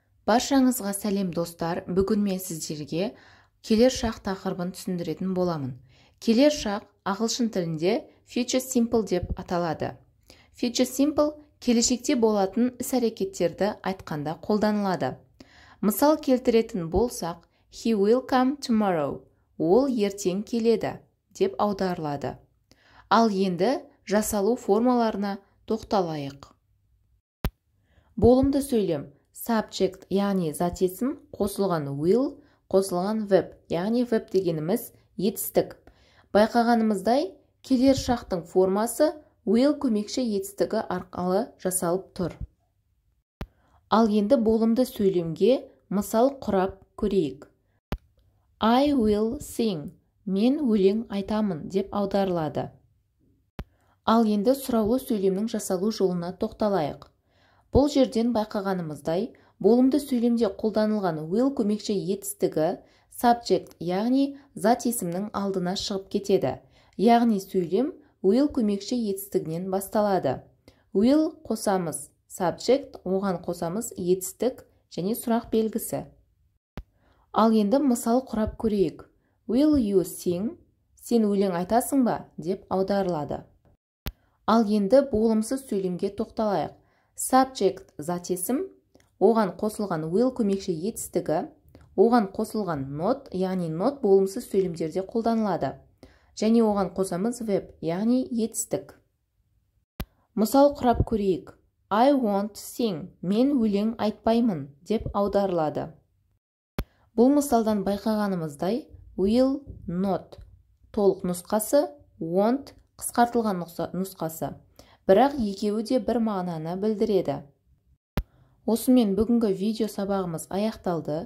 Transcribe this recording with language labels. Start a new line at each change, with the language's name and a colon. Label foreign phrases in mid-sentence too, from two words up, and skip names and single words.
Kazakh: Баршаңызға сәлем достар. Бүгін мен сіздерге келер шақ тақырыбын түсіндіретін боламын. Келер шақ ағылшын тілінде
English: future simple
Kazakh: деп аталады.
English: Future simple
Kazakh: келешекте болатын іс-әрекеттерді айтқанда қолданылады. Мысал келтіретін болсақ,
English: he will come tomorrow.
Kazakh: Ол ертең келеді деп аударылады. Ал енді жасалу формаларына тоқталайық. Болымды сөйлем subject, яғни зат есім, қосылған will, қосылған verb, яғни verb дегеніміз етістік. Байқағанымыздай, келер шақтың формасы will көмекші етістігі арқылы жасалып тұр. Ал енді болымды сөйлемге мысал құрап көрейік.
English: I will sing.
Kazakh: Мен өлең айтамын деп аударылады. Ал енді сұраулы сөйлемнің жасалу жолына тоқталайық. Бұл жерден байқағанымыздай, болымды сөйлемде қолданылған will көмекші етістігі subject, яғни зат есімнің алдына шығып кетеді. Яғни сөйлем will көмекші етістігінен басталады. Will қосамыз subject, оған қосамыз етістік және сұрақ белгісі. Ал енді мысал құрап көрейік.
English: Will you sing?
Kazakh: Сен өлең айтасың ба? Деп аударылады. Ал енді болымсыз сөйлемге тоқталайық. Subject зат есім, оған қосылған will көмекші етістігі, оған қосылған not, яғни not болымсыз сөйлемдерде қолданылады. Және оған қосамыз verb, яғни етістік. Мысал құрап көрейік.
English: I won't sing.
Kazakh: Мен өлең айтпаймын деп аударылады. Бұл мысалдан байқағанымыздай,
English: will, not
Kazakh: толық нұсқасы, won't қысқартылған нұсқасы. Бірақ екеуі де бір мағынаны білдіреді. Осымен бүгінгі видео сабағымыз аяқталды.